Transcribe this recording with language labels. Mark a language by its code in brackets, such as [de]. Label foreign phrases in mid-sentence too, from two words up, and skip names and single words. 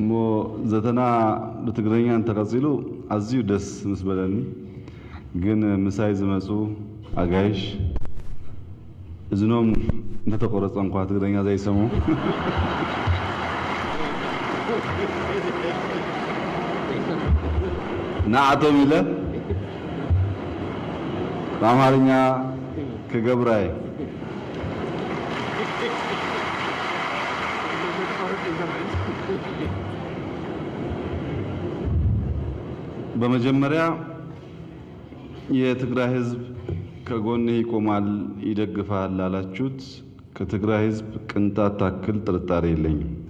[ti] እሞ ዘተና በትግረኛ እንተቀጽሉ አዝዩ ደስ ምስበለኒ ግን ምሳይ ዝመጹ አጋይሽ እዝኖም እንተተቆረጸ እንኳን ትግረኛ ዘይሰሙ ናአቶም ይለ በአማርኛ ከገብራይ [am] በመጀመሪያ የትግራይ ህዝብ ከጎንህ ይቆማል ይደግፋል ላላችሁት ከትግራይ ህዝብ ቅንጣት ታክል ጥርጣሬ የለኝም።